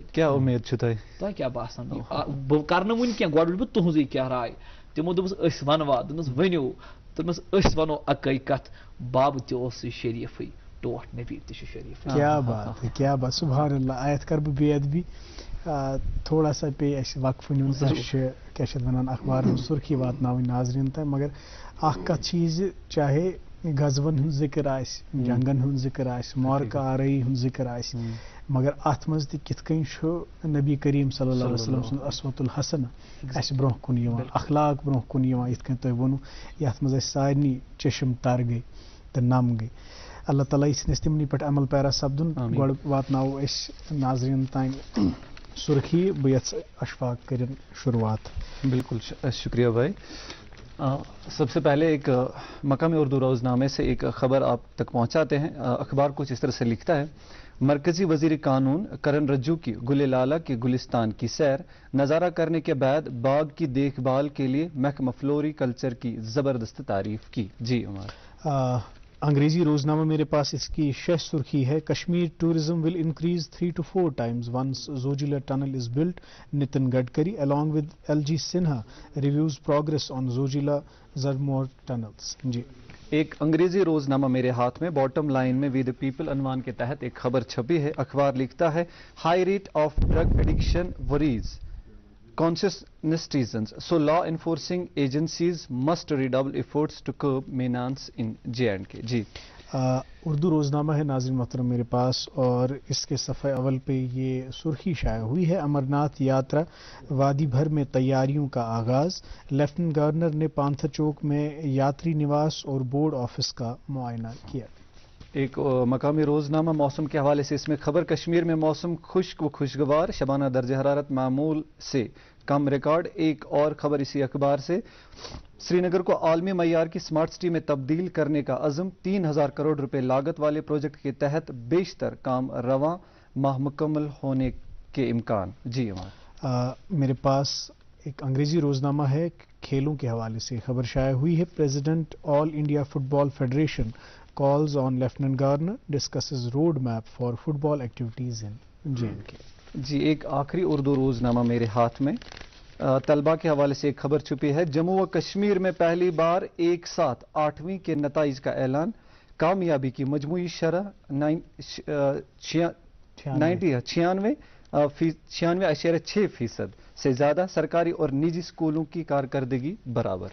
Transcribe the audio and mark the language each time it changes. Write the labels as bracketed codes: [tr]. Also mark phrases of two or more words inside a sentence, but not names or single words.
[ks] کیٛاہ اُمید چھِ تۄہہِ کیٛاہ باسان بہٕ کرٕ نہٕ وُنہِ کینٛہہ گۄڈٕ وٕچھٕ بہٕ تُہنٛزٕے کیٛاہ راے تِمو دوٚپُس أسۍ ونوا دوٚپمَس ؤنِو دوٚپمَس أسۍ ونو اکٲے کتھ بابہٕ تہِ اوسُے شریٖفٕے ٹوٹھ نبی تہِ چھُ شریٖف [ur] کیا بات ہے کیا بات [ar] سبحان اللہ [ks] آیت کر بہٕ بے ادبی [ur] تھوڑا سا [ks] پیٚیہِ اَسہِ وقفہٕ نیُن أسۍ چھِ کیٛاہ چھِ اَتھ وَنان اخبارن ہٕنٛز سُرخی واتناوٕنۍ ناظریٖن تام مگر اکھ کتھ چھِ یہِ زِ چاہے غزوَن ہُنٛد ذِکر آسہِ جنگن ہُنٛد ذِکر آسہِ معرکہ آرٲیی ہُنٛد ذِکر آسہِ مگر اتھ منٛز تہِ کِتھ کٔنۍ چھُ نبی کریم [ar] صلی اللہ علیہ وسلم [ks] سُنٛد [ar] اسوۃ الحسنہ [ks] اَسہِ برونٛہہ کُن یِوان اخلاق برونٛہہ کُن یِوان یِتھ کٔنۍ تۄہہِ ووٚنوٕ یتھ منٛز اَسہِ سارنٕے چشم تر گٔے تہٕ نم گٔے اللہ تعالیٰ یہِ ژھٕنہِ اَسہِ تِمنٕے پٮ۪ٹھ عمل پیرا سپدُن گۄڈٕ واتناوو أسۍ ناظریٖن تام سُرخی بہٕ یژھٕ اشفاق کٔرِنۍ شروعات [ur] بالکل شکریہ بھائی سب سے پہلے ایک مقامی اردو روزنامے سے ایک خبر آپ تک پہنچاتے ہیں اخبار کچھ اس طرح سے لکھتا ہے مرکزی وزیر قانون کرن رجو کی گل لالہ کے گلستان کی سیر نظارہ کرنے کے بعد باغ کی دیکھ بھال کے لیے محکمہ فلوری کلچر کی زبردست تعریف کی جی عمر انگریزی روزنامہ میرے پاس اس کی شہ سرخی ہے [en] Kashmir tourism will increase 3 to 4 times once Zojila tunnel is built Nitin Gadkari along with LG Sinha reviews progress on Zojila Z-Morh tunnels جی [ur] ایک انگریزی روزنامہ میرے ہاتھ میں [en] bottom line [ur] میں وی دا پیپل عنوان کے تحت ایک خبر چھپی ہے اخبار لکھتا ہے [en] high rate of drug addiction worries conscious citizens so law enforcing agencies must redouble efforts to curb menace in J&K [ur] جی اردو روزنامہ ہے ناظرین محترم میرے پاس اور اس کے صفحہ اول پہ یہ سرخی شائع ہوئی ہے امرناتھ یاترا وادی بھر میں تیاریوں کا آغاز [en] Lieutenant Governor [ur] نے پانتھر چوک میں یاتری نواس اور [en] board office [ur] کا معائنہ کیا ایک مقامی روزنامہ موسم کے حوالے سے اس میں خبر کشمیر میں موسم خشک و خوشگوار شبانہ درجہ حرارت معمول سے کم ریکارڈ ایک اور خبر اسی اخبار سے سری نگر کو عالمی معیار کی [en] smart city [ur] میں تبدیل کرنے کا عزم 3000 کروڑ روپے لاگت والے پروجیکٹ کے تحت بیشتر کام رواں ماہ مکمل ہونے کے امکان جی میرے پاس ایک انگریزی روزنامہ ہے کھیلوں کے حوالے سے خبر شائع ہوئی ہے [en] President All India Football Federation calls on Lieutenant Governor discusses road map for football activities in J&K [ur] جی ایک آخری اردو روزنامہ میرے ہاتھ میں طلبہ کے حوالے سے ایک خبر چھپی ہے جموں و کشمیر میں پہلی بار ایک ساتھ 8ویں کے نتائج کا اعلان کامیابی کی مجموعی شرح 96.6% سے زیادہ سرکاری اور نجی اسکولوں کی کارکردگی برابر